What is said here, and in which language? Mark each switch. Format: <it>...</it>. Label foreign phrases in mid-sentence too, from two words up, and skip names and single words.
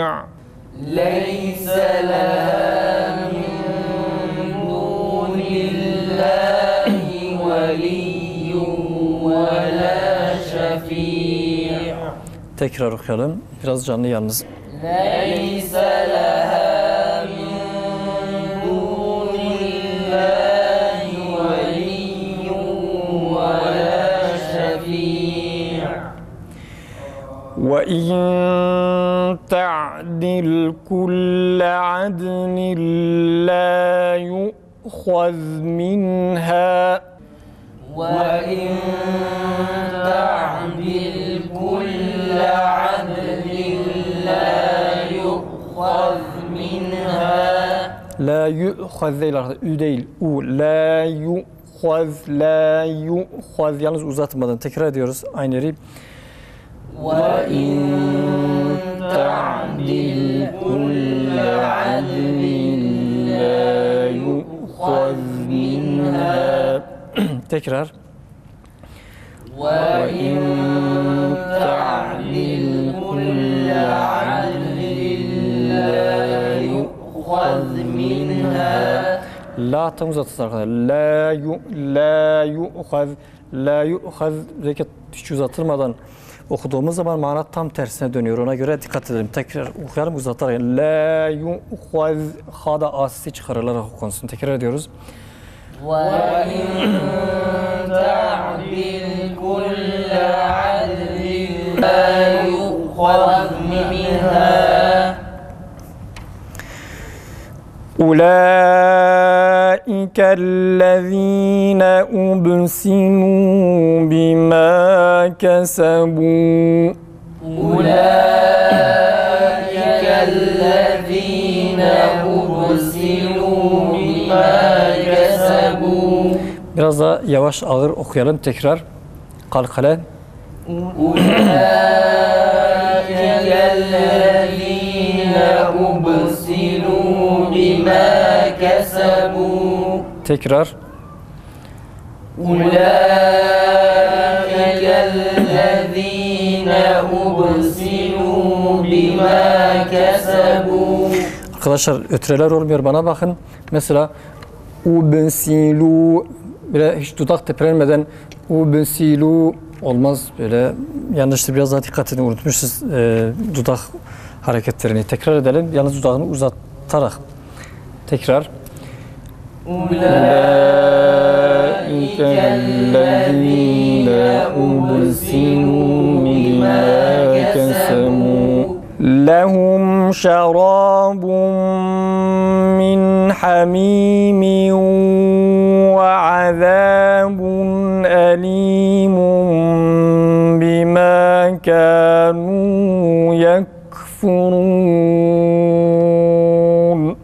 <ar>ليس لها من دون الله ولي ولا شفيع'.</ar> <tr>Tekrar okuyalım. Biraz canlı yalnız.</tr> <ar>ليس لها من دون الله ولي ولا شفيع'. وَإِن تَعْدِلْ كُلَّ عَدْلٍ لَّا يُؤْخَذْ مِنْهَا وَإِن تعدل كل عدل لا يؤخذ منها. لا يؤخذ</ar> <tr>değil arkadaşlar. Ü değil. U.</tr> <ar>لا يؤخذ. لا يؤخذ.</ar> <tr>Yalnız uzatmadan. Tekrar ediyoruz. Aynı yeri.</tr> <ar>وَإِن تعدل كل عدل لا يؤخذ منها.</ar> <tr>Tekrar.</tr> <ar>وَإِن تعدل كل عدل لا يؤخذ منها.</ar> <tr>La tam uzatılsın arkadaşlar.</tr> <ar>لا يؤخذ. لا يؤخذ.</ar> <tr>Zeki hiç uzatılmadan okuduğumuz zaman mana tam tersine dönüyor. Ona göre dikkat edelim. Tekrar okuyalım uzatarak.</tr> <ar>لا يؤخذ.</ar> <tr>Ha'da asisi çıkarılarak okunsun. Tekrar ediyoruz.</tr> <ar>وَإِن تعدل كل عدل لا يؤخذ منها. أولئك الذين أبسلوا بما كسبوا أولئك الذين أبسلوا بما كسبوا.</ar> <tr>Biraz daha yavaş ağır okuyalım tekrar. Kalkale.</tr> <ar>أولئك الذين أبسلوا بما كسبوا.</ar> <tr>Tekrar.</tr> <ar>أولئك الذين أبسلوا بما كسبوا.</ar> <tr>Arkadaşlar ötüreler olmuyor. Bana bakın. Mesela ubesilu böyle hiç dudak tepelenmeden ubesilu olmaz. Böyle yanlıştır. Biraz daha dikkat edin. Unutmuşuz dudak hareketlerini. Tekrar edelim. Yalnız dudağını uzatarak. Tekrar.</tr> <ar>أولئك الذين أبسلوا بما كسبوا لهم شراب من حميم وعذاب أليم بما كانوا يكفرون.</ar>